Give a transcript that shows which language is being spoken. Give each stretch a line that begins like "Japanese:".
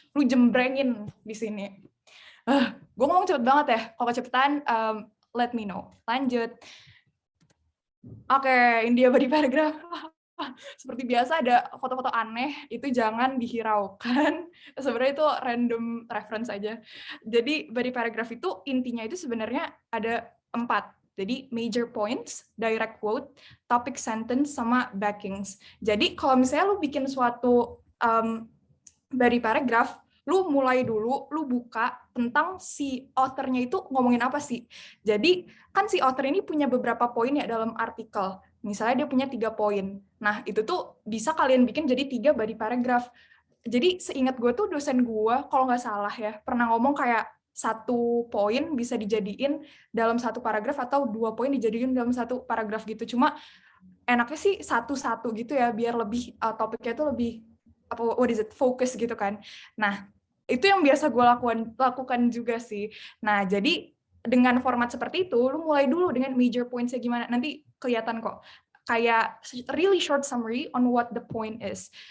Indonesian: Lu jembrengin di sini. Gue ngomong cepet banget ya. Kalau kecepatan,
English: let me know.
Indonesian: Lanjut. Oke, India body paragraph. Seperti biasa ada foto-foto aneh, itu jangan dihiraukan. Sebenarnya itu random reference aja. Jadi body paragraph itu intinya itu sebenarnya ada 4. Jadi major points, direct quote, topic sentence, sama backings. Jadi kalau misalnya lu bikin suatu body paragraph, lu mulai dulu, lu buka tentang si author-nya itu ngomongin apa sih. Jadi kan si author ini punya beberapa poin ya dalam artikel. Misalnya dia punya 3 poin. Nah, itu tuh bisa kalian bikin jadi 3 body paragraph. Jadi seingat gue tuh dosen gue, kalau nggak salah ya, pernah ngomong kayak 1 poin bisa dijadiin dalam 1 paragraf atau 2 poin dijadiin dalam 1 paragraf gitu. Cuma enaknya sih 1-1 gitu ya, biar lebih topiknya tuh lebih fokus gitu kan. Nah, itu yang biasa gue lakukan juga sih. Nah, jadi dengan format seperti itu, lu mulai dulu dengan major points-nya gimana. Nanti kelihatan kok. Kayak
English: really short summary on what the point is.